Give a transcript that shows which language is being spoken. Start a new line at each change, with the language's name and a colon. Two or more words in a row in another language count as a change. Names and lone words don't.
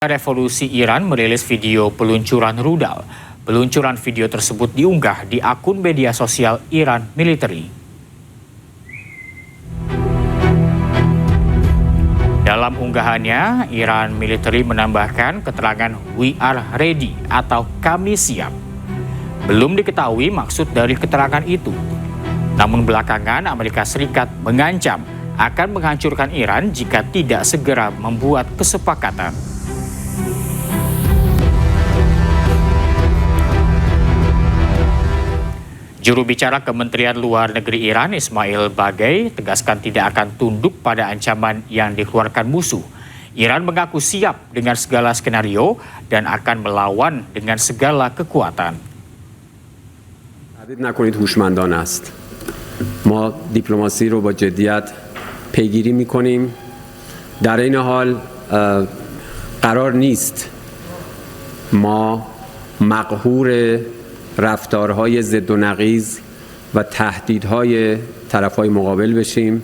Indonesian: Revolusi Iran merilis video peluncuran rudal. Peluncuran video tersebut diunggah di akun media sosial Iran Military. Dalam unggahannya, Iran Military menambahkan keterangan
English: "We are ready"
Indonesian: atau "Kami siap". Belum diketahui maksud dari keterangan itu. Namun belakangan Amerika Serikat mengancam akan menghancurkan Iran jika tidak segera membuat kesepakatan. Juru bicara Kementerian Luar Negeri Iran, Ismail Baghaei, tegaskan tidak akan tunduk pada ancaman yang dikeluarkan musuh. Iran mengaku siap dengan segala skenario dan akan melawan dengan segala kekuatan.
Persian: تردید نکنید هوشمندانه است. ما دیپلماسی رو با جدیت پیگیری می‌کنیم. در این حال قرار نیست ما مقهور رفتارهای ضد و نقیض و تهدیدهای طرفهای مقابل بشیم.